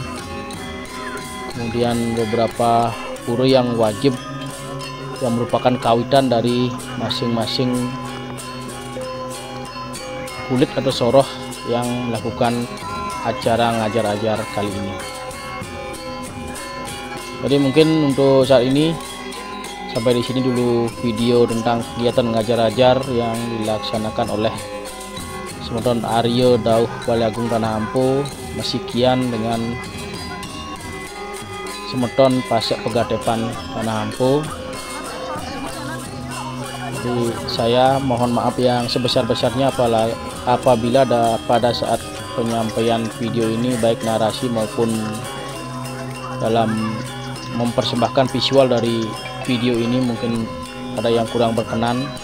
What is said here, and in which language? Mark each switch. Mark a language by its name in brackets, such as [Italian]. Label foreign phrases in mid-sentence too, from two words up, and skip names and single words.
[Indonesian] Kemudian beberapa pura yang wajib yang merupakan kawitan dari masing-masing kulit atau soroh yang melakukan acara ngajar-ajar kali ini. Jadi mungkin untuk saat ini sampai di sini dulu video tentang kegiatan ngajar-ajar yang dilaksanakan oleh Semeton Aryo Dauh Balai Agung Tanah Ampo. Sekian dengan Semeton Pasek Pegadepan Tanah Ampo. Jadi saya mohon maaf yang sebesar-besarnya apabila pada saat penyampaian video ini baik narasi maupun dalam mempersembahkan visual dari video ini mungkin ada yang kurang berkenan.